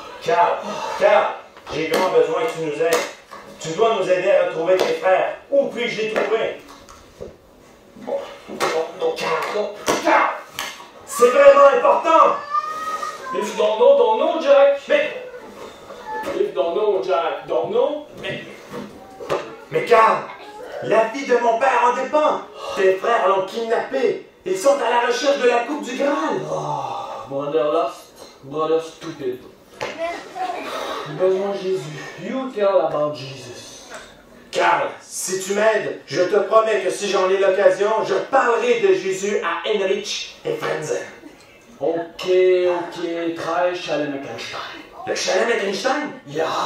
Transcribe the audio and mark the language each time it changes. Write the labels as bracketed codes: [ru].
[fr] Carl, j'ai grand besoin que tu nous aides. Tu dois nous aider à retrouver tes frères. Où puis-je les trouver? Non, Carl. C'est vraiment important! [en] If don't know, Jack. If don't know, Jack, don't know. [fr] Mais Carl, la vie de mon père en dépend. Tes frères l'ont kidnappé. Ils sont à la recherche de la coupe du Graal. [en] Brother lost, brother stupid. [fr] Besoin de Jésus. [en] You tell about Jesus. [fr] Carl, si tu m'aides, je te promets que si j'en ai l'occasion, je parlerai de Jésus à Heinrich et Frenzen. Ok, très chalet Mackenstein. Le chalet Mackenstein? [en] Yeah.